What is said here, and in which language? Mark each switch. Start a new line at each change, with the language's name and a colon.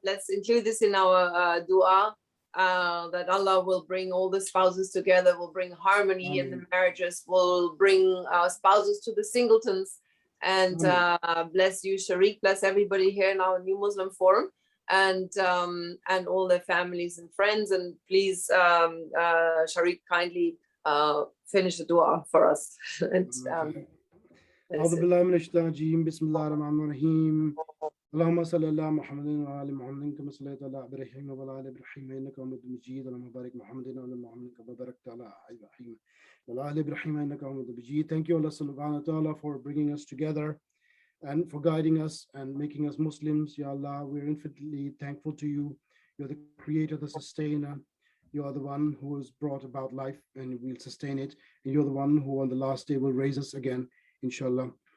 English: Let's include this in our dua, that Allah will bring all the spouses together, will bring harmony in the marriages, will bring spouses to the singletons, and bless you, Sharik, bless everybody here in our new Muslim forum, and all their families and friends. And please, Sharik, kindly finish the dua for us. And
Arabic: أعوذ بالله من الشيطان الرجيم بسم الله الرحمن الرحيم اللهم صل على محمد وعلى محمد كما صليت على إبراهيم وعلى آل إبراهيم إنك حميد مجيد اللهم بارك محمد وعلى محمد كما باركت على إبراهيم وعلى آل إبراهيم إنك حميد مجيد.
English: Thank you, Allah subhanahu wa ta'ala, for bringing us together and for guiding us and making us Muslims. Ya Allah, we're infinitely thankful to you. You're the creator, the sustainer. You are the one who has brought about life and will sustain it. And you're the one who on the last day will raise us again, inshallah.